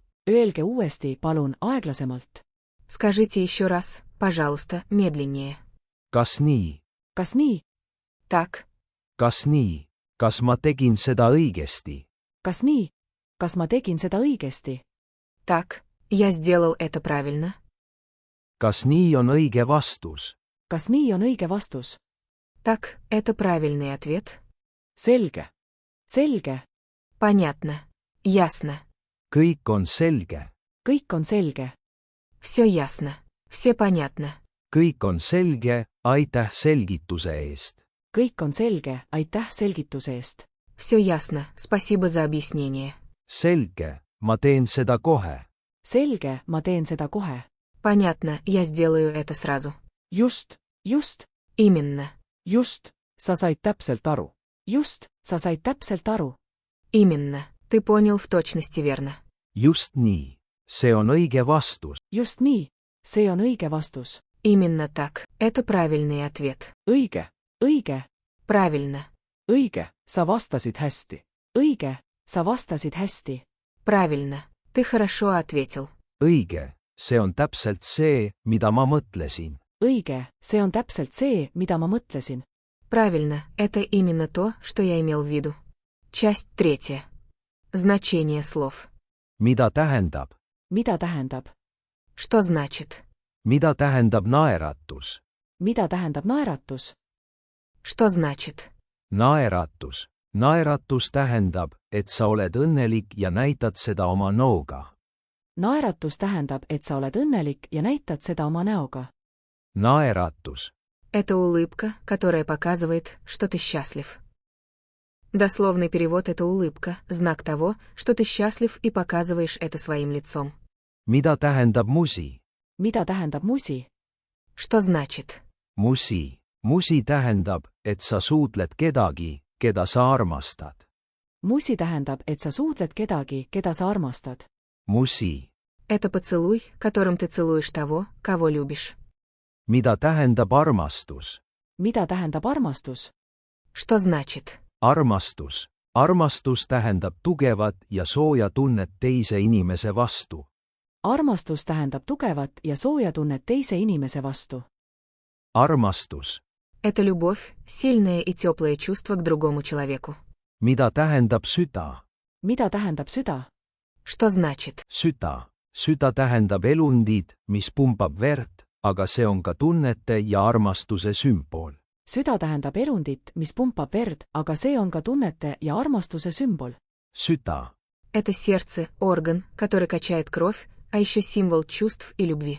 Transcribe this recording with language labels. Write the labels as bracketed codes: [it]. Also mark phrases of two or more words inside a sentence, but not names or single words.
[et] Öelge uuesti, palun, aeglasemalt. [ru] Скажите еще раз, пожалуйста, медленнее. [et] Kas nii? Kas nii? [ru] Так. [et] Kas nii? Kas ma tegin seda õigesti? Kas nii? Kas ma tegin seda õigesti? [ru] Так. Я сделал это правильно. [et] Kas nii on õige vastus? Kas nii on õige vastus? [ru] Так, это правильный ответ. [et] Selge. Selge. [ru] Понятно. Ясно. [et] Kõik on selge. Kõik on selge. [ru] Все ясно. Все понятно. [et] Kõik on selge, aitäh selgituse eest. Kõik on selge, aitäh selgituse eest. [ru] Все ясно, спасибо за объяснение. [et] selge, ma teen seda kohe. selge, ma teen seda kohe. [ru] Понятно, я сделаю это сразу. [et] just, [ru] Именно. [et] sa said täpselt aru. sa said täpselt aru. [ru] Именно. Ты понял в точности верно. [et] just nii, see on õige vastus. just nii, see on õige vastus. [ru] Именно так. Это правильный ответ. [et] õige, [ru] Правильно. [et] sa vastasid hästi. õige, sa vastasid hästi. [ru] Правильно. Ты хорошо ответил. [et] õige, see on täpselt see, mida ma mõtlesin. õige, see on täpselt see, mida ma mõtlesin. [ru] Правильно. Это именно то, что я имел в виду. Часть 3. Значение слов. [et] mida tähendab? mida tähendab? [ru] Что значит? [et] mida tähendab naeratus? mida tähendab naeratus? [ru] Что значит? [et] naeratus. naeratus tähendab, et sa oled õnnelik ja näitad seda oma nooga. naeratus tähendab, et sa oled õnnelik ja näitad seda oma näoga. naeratus. [ru] Это улыбка, которая показывает, что ты счастлив. Дословный перевод — это улыбка, знак того, что ты счастлив и показываешь это своим лицом. [et] mida tähendab musi? mida tähendab musi? [ru] Что значит? [et] musi. musi tähendab, et sa suudled kedagi, keda sa armastad. musi tähendab, et sa suudled kedagi, keda sa armastad. musi. [ru] Это поцелуй, которым ты целуешь того, кого любишь. [et] mida tähendab armastus? mida tähendab armastus? [ru] Что значит? [et] armastus. armastus tähendab tugevat ja sooja tunnet teise inimese vastu. armastus tähendab tugevat ja sooja tunnet teise inimese vastu. armastus. [ru] Это любовь, сильное и теплое чувство к другому человеку. [et] mida tähendab süda? mida tähendab süda? [ru] Что значит? [et] süda. süda tähendab elundit, mis pumbab verd, aga see on ka tunnete ja armastuse sümbol. süda tähendab elundit, mis pumpab verd, aga see on ka tunnete ja armastuse sümbol. süda. [ru] Это сердце, орган, который качает кровь, а еще символ чувств и любви.